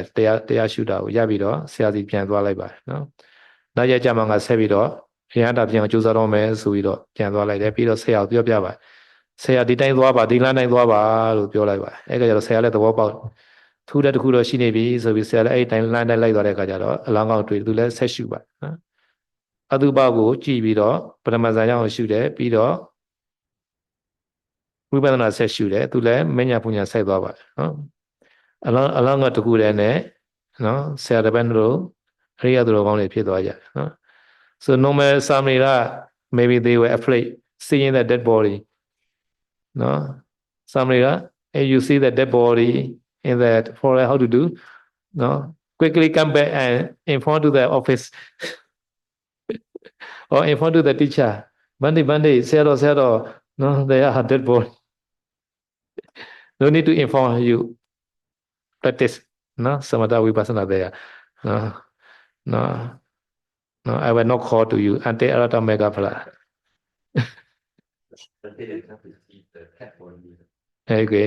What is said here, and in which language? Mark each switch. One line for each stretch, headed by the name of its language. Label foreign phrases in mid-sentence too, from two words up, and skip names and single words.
Burmese: တရားရှုတာကိုရပြီးတော့ဆရာစီပြန်သွားလိုက်ပါတယ်နော်နောက်ရကြမှာငါဆက်ပြီးတော့ရဟန္တာပြန်ကြိုးစားတော့မယ်ဆိုပြီးတော့ပြန်သွားလိုက်တယ်ပြီးတော့ဆရာကိုပြောပြပါဆရာဒီတိုင်းသွားပါဒီလမ်းတိုင်းသွားပါလို့ပြောလိုက်ပါတယ်အဲ့ကကျတော့ဆရာလည်းသဘောပေါက်ထူးတဲ့တစ်ခုတော့ရှိနေပြီဆိုပြီးဆရာလည်းအဲ့တိုင်းလမ်းတိုင်းလိုက်သွားတဲ့အခါကျတော့အလောင်းကောင်းတွေ့သူလည်းဆက်ရှုပါနော်အတုပကိုကြည့်ပြီးတော့ပထမဇာကြောင့်ရှုတယ်ပြီးတော့ ဝိပဿနာဆက်ရှုတယ်သူလည်းမညာပူညာဆက်သွားပါတယ်နော်အလောင်းကတခုတည်းနဲ့နော်ဆရာတစ်ပတ်တို့အရိယသူတော်ကောင်းတွေဖြစ်သွားကြတယ်နော်
English: so normal samira maybe they were afraid seeing the dead body no samira if you see the dead body in that forest how to do no quickly come back and inform to the office or inform to the teacher bandi say no they are dead body no need to inform you practice no samatha vipassana there no no no I will not call to you until arata mega phala okay